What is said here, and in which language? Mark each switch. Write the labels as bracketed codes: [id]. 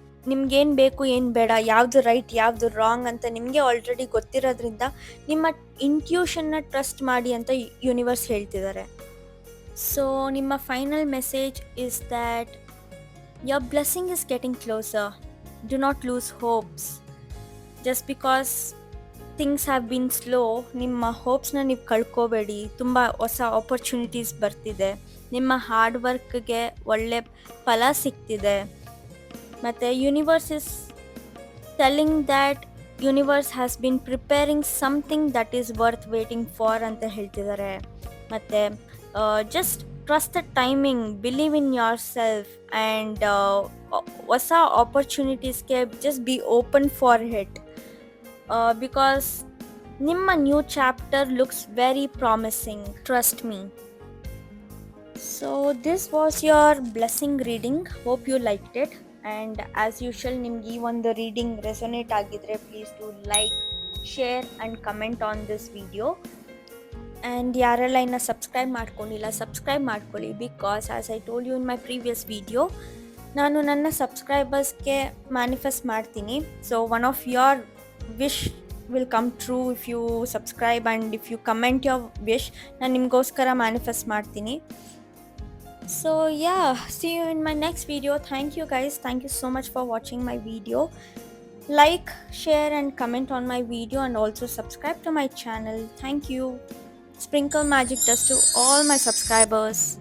[kn] ನಿಮ್ಗೇನು ಬೇಕು, ಏನು ಬೇಡ, ಯಾವುದು ರೈಟ್, ಯಾವುದು ರಾಂಗ್ ಅಂತ ನಿಮಗೆ ಆಲ್ರೆಡಿ ಗೊತ್ತಿರೋದ್ರಿಂದ ನಿಮ್ಮ ಇಂಟ್ಯೂಷನ್ನ ಟ್ರಸ್ಟ್ ಮಾಡಿ ಅಂತ ಯೂನಿವರ್ಸ್ ಹೇಳ್ತಿದ್ದಾರೆ. [en] So ನಿಮ್ಮ final message is that your blessing is getting closer. Do not lose hopes. Just because things have been slow, [kn] ನಿಮ್ಮ ಹೋಪ್ಸ್ನ ನೀವು ಕಳ್ಕೋಬೇಡಿ. ತುಂಬ ಹೊಸ ಆಪರ್ಚುನಿಟೀಸ್ ಬರ್ತಿದೆ, ನಿಮ್ಮ ಹಾರ್ಡ್ ವರ್ಕ್ಗೆ ಒಳ್ಳೆ ಫಲ ಸಿಗ್ತಿದೆ. [en] ಮತ್ತು universe is telling that universe has been preparing something that is worth waiting for [kn] ಅಂತ ಹೇಳ್ತಿದ್ದಾರೆ. [en] ಮತ್ತು just trust the timing, believe in yourself, and [kn] ಹೊಸ ಆಪರ್ಚುನಿಟೀಸ್ಗೆ [en] just be open for it, because ನಿಮ್ಮ new chapter looks very promising, trust me. So this was your blessing reading. Hope you liked it, and as usual [kn] ನಿಮ್ಗೆ ಈ ಒಂದು reading resonate ಆಗಿದ್ರೆ [en] Please to like, share and comment on this video. [kn] And ಯಾರೆಲ್ಲ ಇನ್ನು subscribe ಮಾಡ್ಕೊಂಡಿಲ್ಲ, subscribe ಮಾಡ್ಕೊಳ್ಳಿ. [en] because as I told you in my previous video, [kn] ನಾನು ನನ್ನ ಸಬ್ಸ್ಕ್ರೈಬರ್ಸ್ಗೆ ಮ್ಯಾನಿಫೆಸ್ಟ್ ಮಾಡ್ತೀನಿ. [en] So one of your wish will come true if you subscribe and if you comment your wish. [kn] ನಾನು ನಿಮಗೋಸ್ಕರ manifest ಮಾಡ್ತೀನಿ. [en] So yeah, see you in my next video. Thank you guys, thank you so much for watching my video. Like, share and comment on my video, and also subscribe to my channel. Thank you. Sprinkle magic dust to all my subscribers.